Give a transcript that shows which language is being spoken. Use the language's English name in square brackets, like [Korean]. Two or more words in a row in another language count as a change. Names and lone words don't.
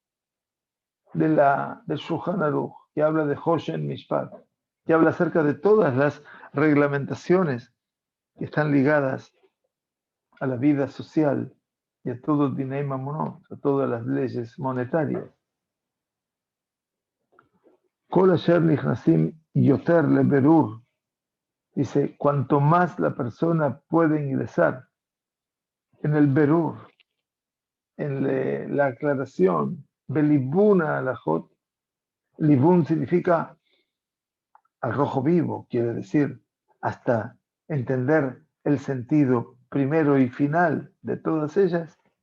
[Spanish] del Shulchan Aruch, que habla de Hoshen Mishpat, que habla acerca de todas las reglamentaciones que están ligadas a la vida social y a todo el [Hebrew] דיני ממונות, [Spanish] a todas las leyes monetarias. [Hebrew] כל אשר נכנסים יותר לבירור, [Spanish] dice, cuanto más la persona puede ingresar en el berur, en la aclaración, [Hebrew] בליבון ההלכות, [Spanish] libun significa al rojo vivo, quiere decir, hasta entender el sentido primero y final de todas ellas,